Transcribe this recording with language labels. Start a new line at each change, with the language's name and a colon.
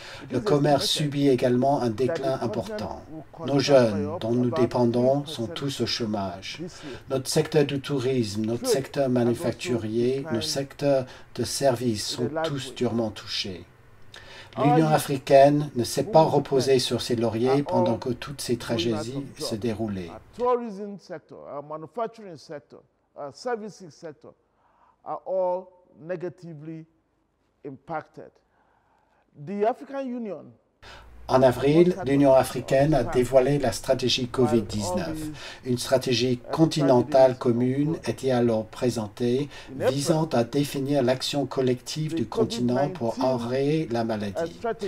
French: Le commerce subit également un déclin important. Nos jeunes, dont nous dépendons, sont tous au chômage. Notre secteur du tourisme, notre secteur manufacturier, nos secteurs de services sont tous durement touchés. L'Union africaine ne s'est pas reposée sur ses lauriers pendant que toutes ces tragédies se déroulaient.
English: Tourism sector, our manufacturing sector, our services sector are all negatively impacted. The African Union
French: En avril, l'Union africaine a dévoilé la stratégie Covid-19. Une stratégie continentale commune était alors présentée, visant à définir l'action collective du continent pour enrayer la maladie.